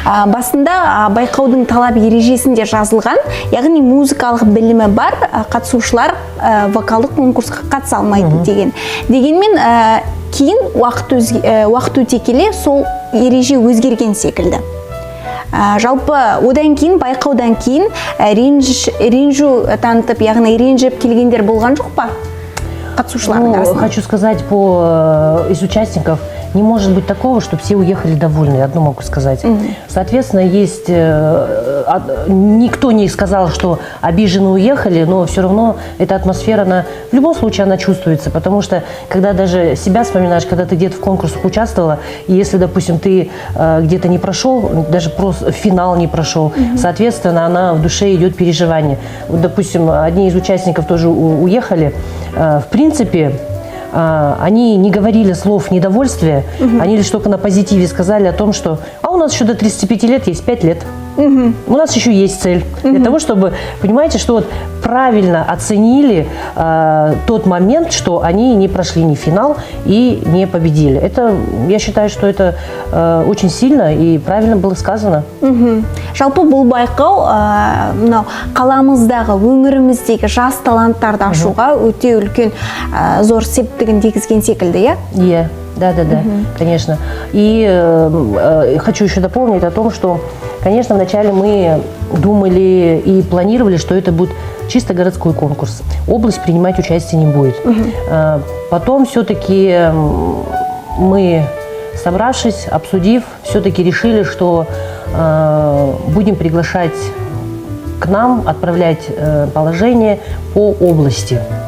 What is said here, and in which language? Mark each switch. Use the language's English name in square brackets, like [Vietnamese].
[Kazakh] Басында байқаудың талап ережесінде жазылған, яғни музыкалық білімі бар қатысушылар вокалдық конкурсқа қатыса алмайды деген. Дегенмен кейін уақыт өте келе сол ереже өзгерген секілді. Жалпы одан кейін, байқаудан кейін ренжу танытып, яғни ренжіп келгендер болған жоқ па? Қатысушылардың арасында. [Russian] Хочу сказать из участников, не может быть такого, чтобы все уехали довольны, одно могу сказать. Соответственно, есть... Никто не сказал, что обижены уехали, но все равно эта атмосфера, она, в любом случае, она чувствуется, потому что, когда даже себя вспоминаешь, когда ты где-то в конкурсах участвовала, и если, допустим, ты где-то не прошел, даже просто финал не прошел, соответственно, она в душе идет переживание. Вот, допустим, одни из участников тоже уехали. В принципе, они не говорили слов недовольствия, они лишь только на позитиве сказали о том, что у нас еще до 35 лет есть 5 лет. У нас еще есть цель для того, чтобы, понимаете, что вот правильно оценили тот момент, что они не прошли ни финал и не победили. Это, я считаю, что это очень сильно и правильно было сказано. [Kazakh] Жалпы бұл байқау мынау қаламыздағы, өңіріміздегі жас таланттарды ашуға өте үлкен зор септігін тигізген секілді, иә? [Russian] Да, конечно. И хочу еще дополнить о том, что, конечно, вначале мы думали и планировали, что это будет чисто городской конкурс. Область принимать участие не будет. Потом все-таки мы, собравшись, обсудив, все-таки решили, что будем приглашать к нам, отправлять положение по области.